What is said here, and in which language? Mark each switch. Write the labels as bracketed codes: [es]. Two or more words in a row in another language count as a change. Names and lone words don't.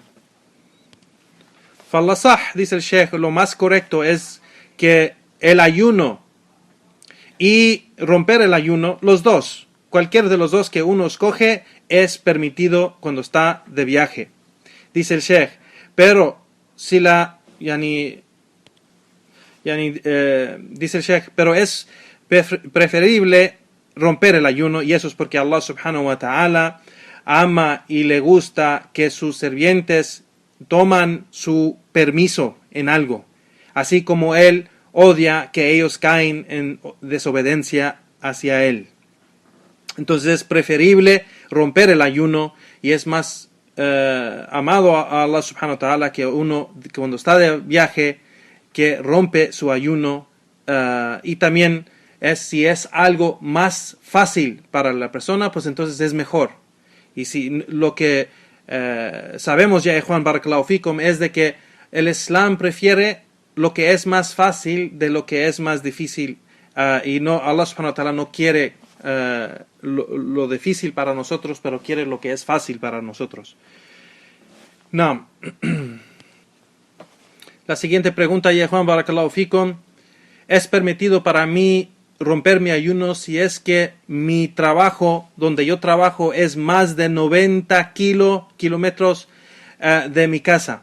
[es] Falasah, dice el Sheikh, lo más correcto es que el ayuno y romper el ayuno, los dos, cualquier de los dos que uno escoge, es permitido cuando está de viaje. Dice el Sheikh, pero si dice el Sheikh, pero es preferible romper el ayuno, y eso es porque Allah [ar] سبحانه وتعالى [es] ama y le gusta que sus sirvientes toman su permiso en algo, así como Él odia que ellos caen en desobediencia hacia él. Entonces es preferible romper el ayuno y es más amado a Allah [ar] سبحانه وتعالى [es] que uno que cuando está de viaje que rompe su ayuno, y también si es algo más fácil para la persona, pues entonces es mejor. Y si lo que sabemos ya, Juan [ar] بارك الله فيكم, [es] es de que el Islam prefiere lo que es más fácil de lo que es más difícil, y no, Allah [ar] سبحانه وتعالى [es] no quiere lo difícil para nosotros, pero quiere lo que es fácil para nosotros. No. La siguiente pregunta, ya Juan [ar] بارك الله فيكم: [es] ¿es permitido para mí romper mi ayuno si es que mi trabajo, donde yo trabajo, es más de 90 kilómetros de mi casa?